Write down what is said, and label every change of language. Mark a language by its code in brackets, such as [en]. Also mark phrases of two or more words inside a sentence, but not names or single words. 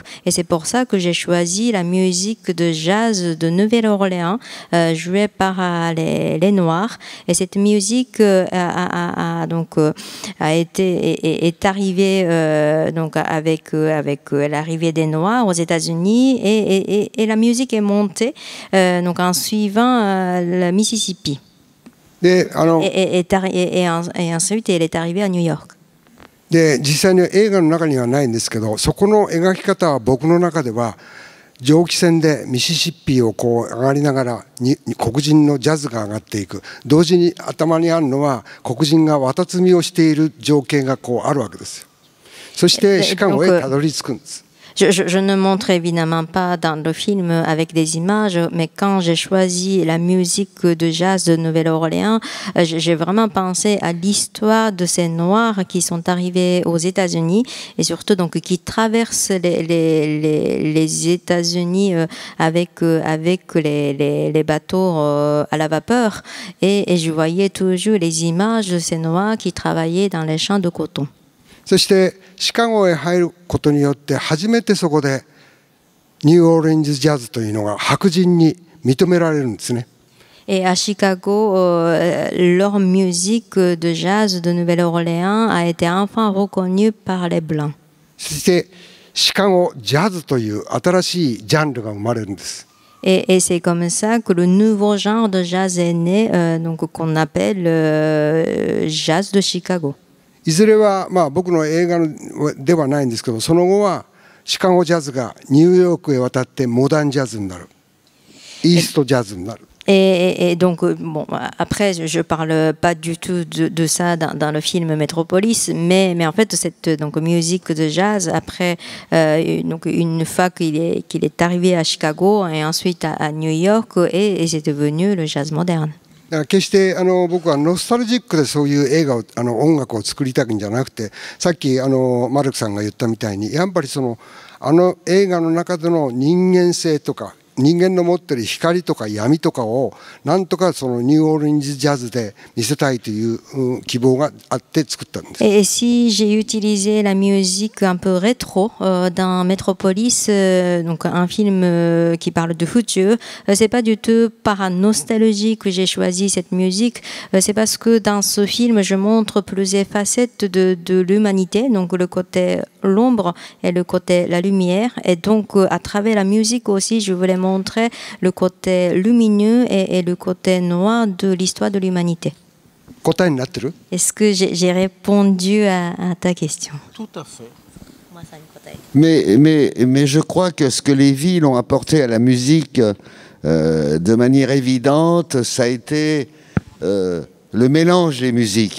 [fr] Et c'est pour ça que j'ai choisi la musique de jazz de Nouvelle-Orléans jouée par les Noirs, et cette musique est arrivée donc avec l'arrivée des Noirs aux États-Unis, et la musique est montée donc en suivant le Mississippi et ensuite elle est arrivée à New York. [ja] で実際に映画の中にはないんですけど、そこの描き方は僕の中では蒸気船でミシシッピをこう上がりながら黒人のジャズが上がっていく、同時に頭にあるのは黒人が綿摘みをしている情景がこうあるわけですよ。そしてシカゴへたどり着くんです。 [fr] Je ne montre évidemment pas dans le film avec des images, mais quand j'ai choisi la musique de jazz de Nouvelle-Orléans, j'ai vraiment pensé à l'histoire de ces Noirs qui sont arrivés aux États-Unis et surtout donc qui traversent les États-Unis avec les bateaux à la vapeur et je voyais toujours les images de ces Noirs qui travaillaient dans les champs de coton. [ja] そしてシカゴへ入ることによって初めてそこでニューオーレンジジャズというのが白人に認められるんですね。 [fr] Et à Chicago, leur musique de jazz de Nouvelle-Orléans a été enfin reconnue par les Blancs. [ja] そしてシカゴジャズという新しいジャンルが生まれるんです。 [fr] Et c'est comme ça que le nouveau genre de jazz est né, donc qu'on appelle jazz de Chicago. [ja] いずれはまあ僕の映画ではないんですけど、その後はシカゴジャズがニューヨークへ渡ってモダンジャズになる、イーストジャズになる。 [fr] Et donc, bon, après, je parle pas du tout de ça dans le film Metropolis, mais en fait, cette donc, musique de jazz, après, donc, une fois qu'il est arrivé à Chicago et ensuite à New York, et c'est devenu le jazz moderne. [ja] だから決して僕はノスタルジックでそういう映画を音楽を作りたいんじゃなくて、さっきマルクさんが言ったみたいにやっぱり映画の中での人間性とか人間の持ってる光とか闇とかをなんとかそのニューオーレンジジャズで見せたいという希望があって作ったんです。 [fr] Et si j'ai utilisé la musique un peu rétro dans Metropolis, donc un film qui parle de futur, c'est pas du tout par nostalgie que j'ai choisi cette musique, c'est parce que dans ce film je montre plusieurs facettes de l'humanité, donc le côté l'ombre et le côté la lumière, et donc à travers la musique aussi je voulais montrer le côté lumineux et le côté noir de l'histoire de l'humanité. [ja] 答えになってる？ [fr] Est-ce que j'ai répondu à ta question? Tout à fait. Mais je crois que ce que les villes ont apporté à la musique de manière évidente, ça a été le mélange des musiques.